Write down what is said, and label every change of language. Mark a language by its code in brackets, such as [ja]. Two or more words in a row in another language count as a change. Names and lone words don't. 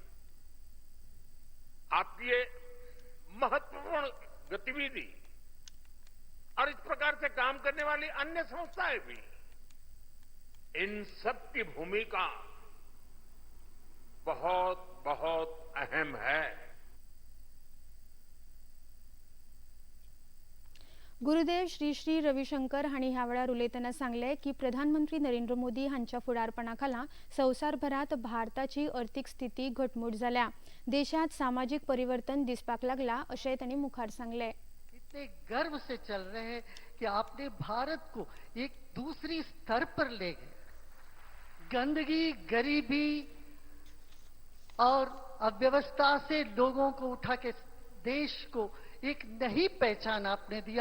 [hi] आपकी ये महत्वपूर्ण गतिविधि और इस प्रकार से काम करने वाली अन्य संस्थाएं भी, इन सब की भूमिका बहुत बहुत अहम है. [kok] गुरुदेव श्री श्री रविशंकर हांणी ह्या वेळार उलयतना सांगले की प्रधानमंत्री नरेंद्र मोदी हांच्या फुडारपणा खाला संवसारभरात भारताची आर्थीक स्थिती घटमूट जाल्या. देशात सामाजिक परिवर्तन दिसपाक लागला अशें तांणी मुखार सांगले. [hi] इतने गर्व से चल रहे हैं कि आपने भारत को एक दूसरी स्तर पर ले गए. गंदगी, गरीबी और अव्यवस्था से लोगों को उठा के देश को एक नई पहचान आपने दिया.